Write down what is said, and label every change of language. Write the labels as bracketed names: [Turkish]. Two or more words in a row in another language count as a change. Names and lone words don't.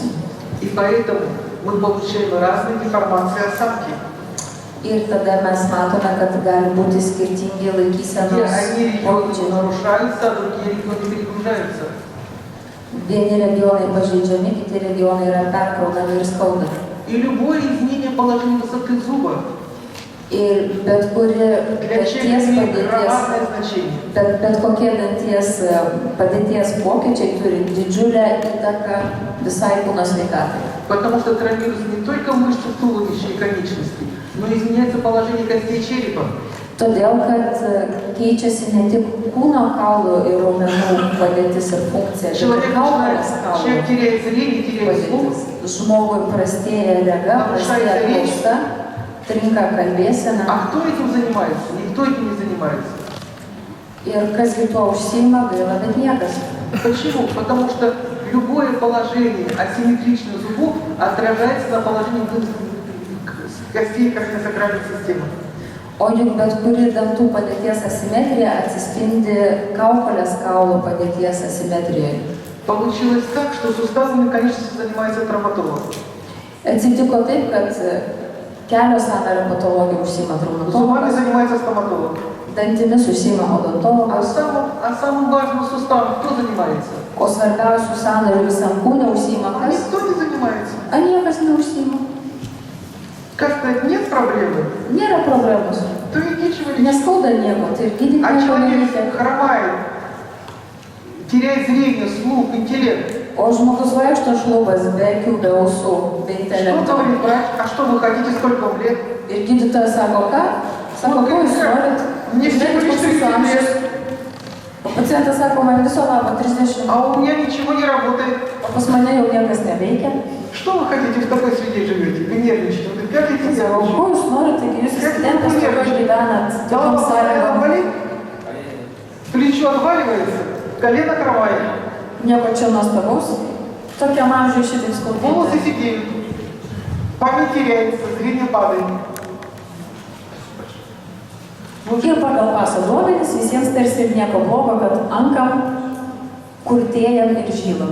[Russian] И поэтому мы получаем разные деформации осанки. [Lithuanian] Ir tada mes matome, kad gali būti skirtingi [Russian] Где [Lithuanian] laikysenos [Russian] одни регионы [Lithuanian] pokyčiai. [Russian] нарушаются, а другие регионы перегружаются. [Lithuanian] Vieni regionai pažeidžiami, kiti regionai yra perkraunami ir skauda. [Russian] И любое изменение положения высоты зуба [Lithuanian] Ir bet kuri [Russian] для [Lithuanian] danties [Russian] человека имеет [Lithuanian] padėties, [Russian] громадное значение. [Lithuanian] bet kokie danties padėties pokyčiai turi didžiulę įtaką visai kūno sveikatai. [Russian] Потому что травмируются не только мышцы туловища и конечностей, но и изменяется положение костей черепа. [Lithuanian] Todėl, kad keičiasi ne tik kūno kaulų ir raumenų padėtis ir funkcija, bet [Russian] Человек [Lithuanian] ir kaukolės [Russian] человек [Lithuanian] kaulų [Russian] теряет зрение, теряет слух, [Lithuanian] padėtis. Žmogui prastėja rega, prastėja klausa, trinka kalbėsena. [Russian] а кто этим занимается? Никто этим не занимается. [Lithuanian] Ir kasgi tuo užsiima, gaila, bet niekas. [Russian] Почему? Потому что любое положение асимметричных зубов отражается на положении костей коронарной системы. [Lithuanian] O juk bet kuri dantų padėties asimetrija atsispindi kaukolės kaulo padėties asimetrijoje. [Russian] Получилось так, что суставами конечности занимается травматолог. [Lithuanian] Atsitiko taip, kad Kelio sąnario patologija užsima [Russian] Зубами [Lithuanian] traumatologas, [Russian] занимается стоматолог. [Lithuanian] dantimis užsima [Russian] А [Lithuanian] odontologas, [Russian] самым важным суставом кто занимается? [Lithuanian] o svarbiausių sąnarių visam kūne užsima [Russian] А [Lithuanian] kas? [Russian] никто не занимается. [Lithuanian] A niekas neužsima. [Russian] Как сказать, нет проблемы, [Lithuanian] Nėra problemos. [Russian] то и нечего лечить. [Lithuanian] Neskauda nieko, tai ir gydyti [Russian] А [Lithuanian] nieko [Russian] человек [Lithuanian] nereikia. [Russian] хромает, теряет зрение, слух, интеллект. [Lithuanian] O žmogus vaikšto šlubas, be akių, be ausų, be [Russian] Что [Lithuanian] intelekto. [Russian] говорит врач? А что вы хотите, сколько вам лет? [Lithuanian] Ir gydytojas sako, ką? Sako, ko jūs norit? Žiūrėkit, koks jūsų amžius. O pacientas sako, man viso labo 30. [Russian] А у меня ничего не работает. [Lithuanian] O pas mane jau niekas neveikia. [Russian] Что вы хотите, в такой среде живете? Вы нервничаете. Вы говорите, [Lithuanian] Sako, [Russian] нервничаете. [Lithuanian] ko jūs norit, taigi jūs studentas tokio gyvenat, tokiam [Russian] Голова постоянно [Lithuanian] sąlygom. [Russian] болит, плечо отваливается, колено хромает, [Lithuanian] Nieko čia nuostabaus. Tokiam amžiui šitaip [Russian] волосы [Lithuanian] skaudėti. [Russian] сидеют, память теряется, зрение падает. [Lithuanian] Ir pagal paso duomenis visiems tarsi ir nieko blogo, kad ankam, kurtėjam ir žylam.